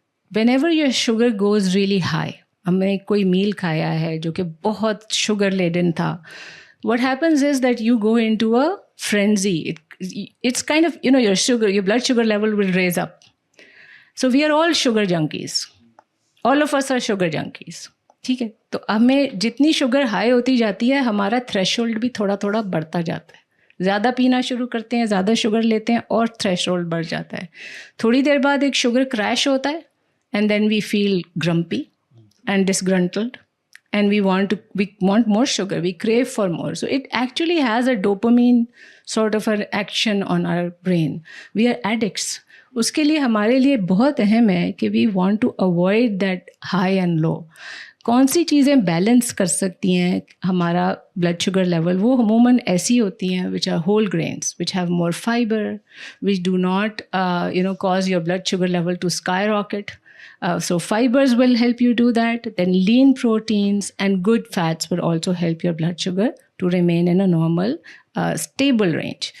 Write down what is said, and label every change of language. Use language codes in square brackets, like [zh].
[en] Whenever your sugar goes really high, [hi] हमने कोई मील खाया है जो कि बहुत sugar laden था, [en] what happens is that you go into a frenzy. It's kind of, your blood sugar level will raise up. So we are all sugar junkies. All of us are sugar junkies. [hi] ठीक है, तो हमें जितनी sugar high होती जाती है, हमारा threshold भी थोड़ा थोड़ा बढ़ता जाता है. ज़्यादा पीना शुरू करते हैं, ज़्यादा शुगर लेते हैं, और थ्रेशोल्ड बढ़ जाता है. थोड़ी देर बाद एक शुगर क्रैश होता है, [en] and then we feel grumpy and disgruntled, and we want more sugar, we crave for more. So it actually has a dopamine sort of an action on our brain. We are addicts. [hi] उसके लिए हमारे लिए बहुत अहम है कि [en] we want to avoid that high and low. [hi] कौन सी चीज़ें बैलेंस कर सकती हैं हमारा ब्लड शुगर लेवल? वो अमूमन ऐसी होती हैं [en] which are whole grains, which have more fiber, which do not cause your blood sugar level to skyrocket. So fibers will help you do that. Then lean proteins and good fats will also help your blood sugar to remain in a normal, stable range.